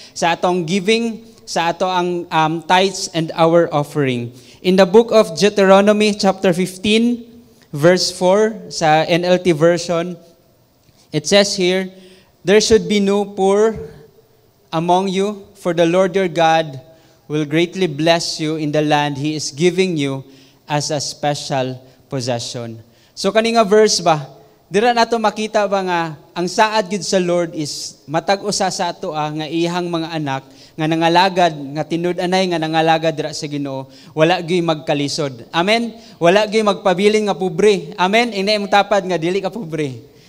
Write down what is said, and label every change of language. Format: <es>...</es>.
<ceb>Sa atong giving, sa ato ang</ceb> <en>tithes and our offering. In the book of Deuteronomy chapter 15, verse 4, sa NLT version, it says here, "There should be no poor among you, for the Lord your God will greatly bless you in the land He is giving you as a special possession."</en> <ceb>So kaninga verse ba, dira nato makita ba nga ang saad gid sa Lord is matag usa sa ato nga iyang mga anak nga nangalagad, nga tinud-anay nga nangalagad dira sa Ginoo, wala gyud magkalisod. Amen. Wala gyud magpabilin nga pobre. Amen. Ina imong tapad nga dili ka pobre.</ceb>